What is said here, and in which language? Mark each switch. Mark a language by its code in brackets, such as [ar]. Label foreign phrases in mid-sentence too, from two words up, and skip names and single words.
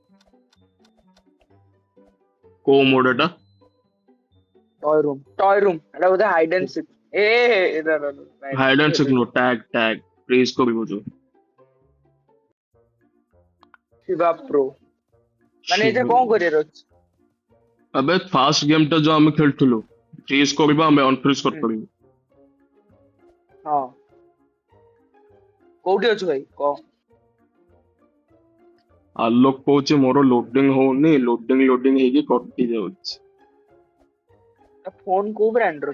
[or] କୋଉ ମୋଡ଼ ଏଟା? [en] toy room [or] ଏଟା ବୋଧେ [en] hide and seek. hide and seek [or] ନୁହଁ, ଟ୍ୟାଗ ପ୍ରେସ୍ କରିବୁ ଯୋଉ। ଶିବା ପ୍ରୋ ମାନେ ଏଇଟା କଣ କରିବାର ଅଛି? अबे [en] fast game [or] ଟା ଯୋଉ ଆମେ ଖେଳୁଥିଲୁ, ଫ୍ରିଜ କରିବା ଆମେ ଅନଫ୍ରିଜ ହୁଁ, କରିପାରିବୁ। ହଁ କୋଉଠି ଅଛୁ ଭାଇ କହ? ଆଲୋକ କହୁଛି ମୋର ଲୋଡିଂ ହଉନି, ଲୋଡିଂ ହେଇକି କଟି ଯାଉଛି। ଫୋନ କୋଉ ବ୍ରାଣ୍ଡ ର?